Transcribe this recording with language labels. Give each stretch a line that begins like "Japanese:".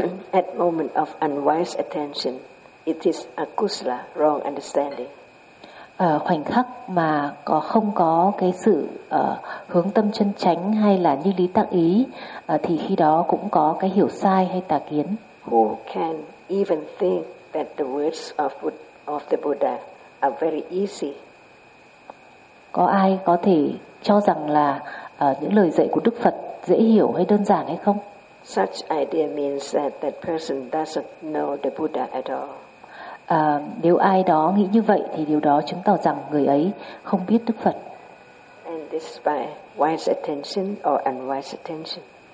English: At moment of unwise attention, it is akusala, wrong understanding.
Vietnamese: Khoảnh khắc mà có không có cái sự hướng tâm chân chánh hay là như lý tác ý thì khi đó cũng có cái hiểu sai hay tà kiến.
English: Who can even think that the words of the Buddha are very easy?
Vietnamese: Có ai có thể cho rằng là những lời dạy của Đức Phật dễ hiểu hay đơn giản hay không?
English: Such idea means that that person doesn't know the Buddha at all.
Vietnamese: Nếu ai đó nghĩ như vậy thì điều đó chứng tỏ rằng người ấy không biết Đức Phật.
English: And this by wise attention or unwise attention.